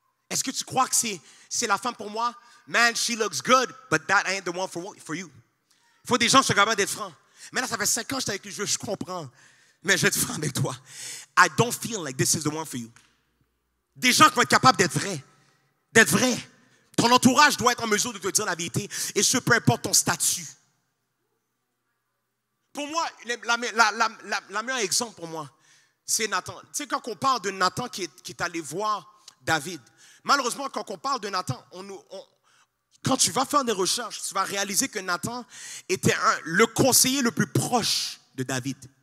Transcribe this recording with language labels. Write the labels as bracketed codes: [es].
[fr] Est-ce que tu crois que c'est la femme pour moi? [en] Man, she looks good, but that ain't the one for you. [fr] Il faut des gens qui sont capables d'être francs. Mais là, ça fait 5 ans que je suis avec lui, je comprends. Mais je vais être franc avec toi. [en] I don't feel like this is the one for you. [fr] Des gens qui vont être capables d'être vrais. D'être vrais. Ton entourage doit être en mesure de te dire la vérité. Et ce, peu importe ton statut. Pour moi, la meilleure exemple pour moi, c'est Nathan. Tu sais, quand on parle de Nathan qui est allé voir David, malheureusement, quand on parle de Nathan, quand tu vas faire des recherches, tu vas réaliser que Nathan était le conseiller le plus proche de David.